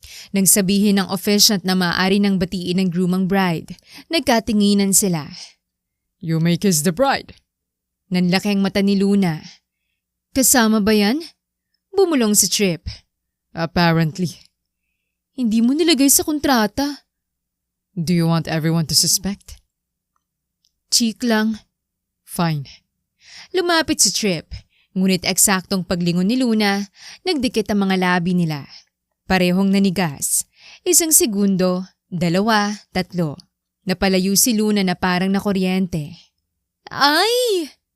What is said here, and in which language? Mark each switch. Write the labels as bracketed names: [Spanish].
[Filipino] Nang sabihin ng officiant na maaari nang batiin ng groom ang bride, nagkatinginan sila. [English] You may kiss the bride. [Filipino] Nanlaki ang mata ni Luna. Kasama ba yan? Bumulong si Trip. [English] Apparently. [Filipino] Hindi mo nilagay sa kontrata. [English] Do you want everyone to suspect? [Filipino] Cheek lang. [English] Fine. [Filipino] Lumapit si Trip. Ngunit eksaktong paglingon ni Luna, nagdikit ang mga labi nila. Parehong nanigas. 1 segundo, 2, 3. Napalayo si Luna na parang nakuryente. Ay!